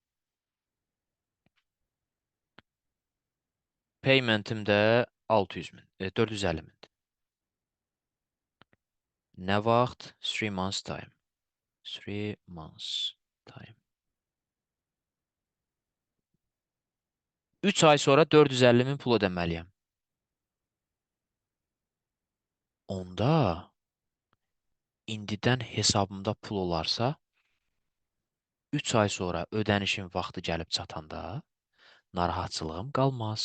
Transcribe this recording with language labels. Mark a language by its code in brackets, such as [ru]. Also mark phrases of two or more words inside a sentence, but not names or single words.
[az] Payment'im də 600.000, 450.000. Nə vaxt? [en] 3 months time. 3 months time. [az] 3 ay sonra 450.000 pul ödəməliyəm. Onda indidən hesabımda pul olarsa, 3 ay sonra ödənişin vaxtı gəlib çatanda narahatçılığım qalmaz.